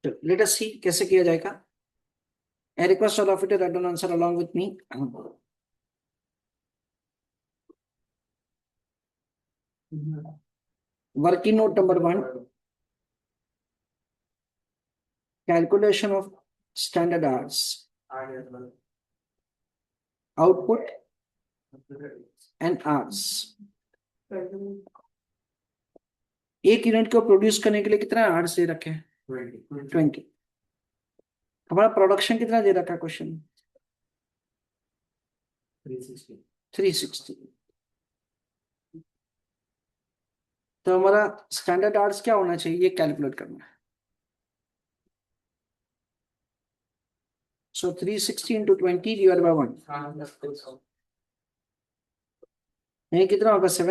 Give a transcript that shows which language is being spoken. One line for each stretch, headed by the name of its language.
English: let us see
Hindi: कैसे किया जाएगा।
English: I request all of you to write down answer along with me. Working note number 1, calculation of standard hours, output and hours.
Hindi: एक unit को produce करने के लिए कितना आवर्स दे रखे हैं? 20। हमारा प्रोडक्शन कितना दे रखा है क्वेश्चन? 360। तो हमारा स्टैंडर्ड आवर्स क्या होना चाहिए, ये कैलकुलेट करना है।
English: So 360 into 20 divided by 1,
Hindi: ये कितना होगा?